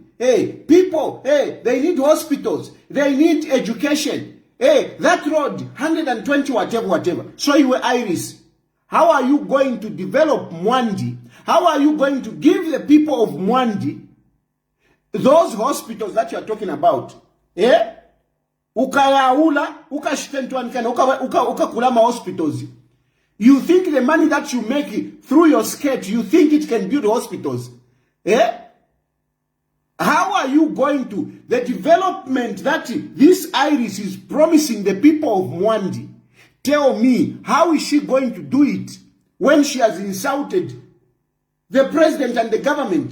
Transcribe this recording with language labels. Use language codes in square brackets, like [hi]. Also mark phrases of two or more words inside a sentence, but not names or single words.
[en] Hey, people, hey, they need hospitals. They need education. Hey, that road, 120 whatever. So you were Iris. How are you going to develop Mwandi? How are you going to give the people of Mwandi those hospitals that you are talking about? [loz] Eh? Ukayaula, ukashitentuanikana, ukakulama hospitals. [en] You think the money that you make through your skirt, you think it can build hospitals? Eh? How are you going to, the development that this Iris is promising the people of Mwandi, tell me, how is she going to do it when she has insulted the president and the government?